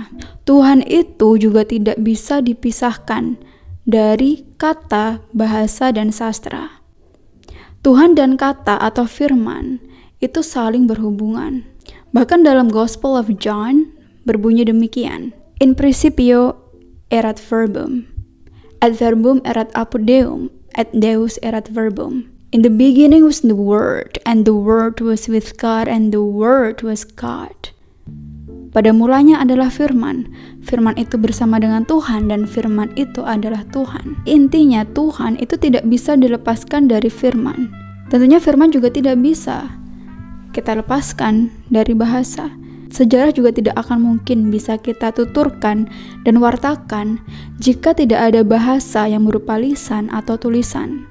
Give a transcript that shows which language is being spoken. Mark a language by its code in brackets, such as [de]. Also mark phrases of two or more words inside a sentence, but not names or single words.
[id] Tuhan itu juga tidak bisa dipisahkan dari kata, bahasa, dan sastra. Tuhan dan kata atau firman itu saling berhubungan. Bahkan dalam Gospel of John berbunyi demikian. [la] In principio erat verbum, ad verbum erat apud Deum, et Deus erat verbum. [en] In the beginning was the Word, and the Word was with God, and the Word was God. [id] Pada mulanya adalah firman. Firman itu bersama dengan Tuhan dan firman itu adalah Tuhan. Intinya Tuhan itu tidak bisa dilepaskan dari firman. Tentunya firman juga tidak bisa kita lepaskan dari bahasa. Sejarah juga tidak akan mungkin bisa kita tuturkan dan wartakan jika tidak ada bahasa yang berupa lisan atau tulisan.